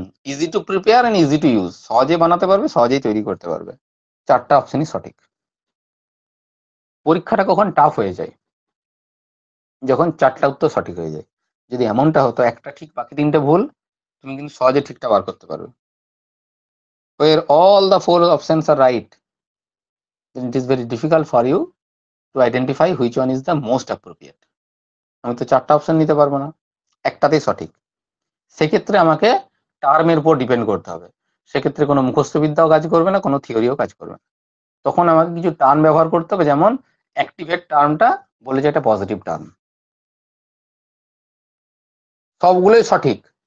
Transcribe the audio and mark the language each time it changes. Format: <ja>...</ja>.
<en>easy to prepare and easy to use,</en> <bn>সহজে বানাতে পারবে, সহজেই তৈরি করতে পারবে, চারটা অপশনই সঠিক। পরীক্ষাটা কখন টাফ হয়ে যায়, যখন চারটা উত্তর সঠিক হয়ে যায়। যদি এমনটা হতো একটা ঠিক বাকি তিনটে ভুল, তুমি কিন্তু সহজে ঠিকটা বার করতে পারবে।</bn> <en>where all the four options are right, then it is very difficult for you to identify which one is the most appropriate.</en> <bn>আমি তো চারটা অপশন নিতে পারবো না, একটাতেই সঠিক। সেক্ষেত্রে আমাকে টার্মের উপর ডিপেন্ড করতে হবে, সেক্ষেত্রে কোনো মুখস্থ বিদ্যাও কাজ করবে না, কোনো থিওরিও কাজ করবে না। তখন আমাকে কিছু টার্ম ব্যবহার করতে হবে, যেমন অ্যাক্টিভেট টার্মটা বলে যে এটা পজিটিভ টার্ম, সবগুলোই সঠিক।</bn>